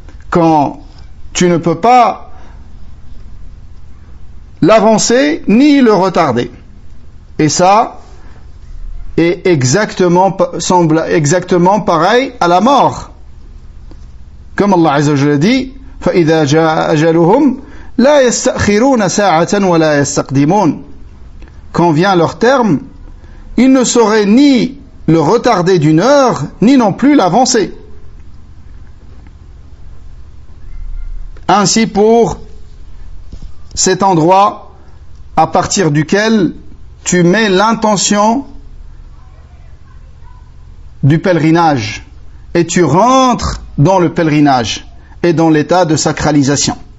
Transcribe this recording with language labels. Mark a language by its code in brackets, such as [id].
[fr] Quand tu ne peux pas l'avancer ni le retarder. Et ça est semble exactement pareil à la mort. Comme Allah Azza wa Jalla dit [ar] فَإِذَا جَاءَ أَجَلُهُمْ لَا يَسْتَأْخِرُونَ سَاعَةً وَلَا يَسْتَقْدِمُونَ. [fr] Quand vient leur terme, ils ne sauraient ni le retarder d'une heure, ni non plus l'avancer. Ainsi pour cet endroit à partir duquel tu mets l'intention du pèlerinage et tu rentres dans le pèlerinage et dans l'état de sacralisation.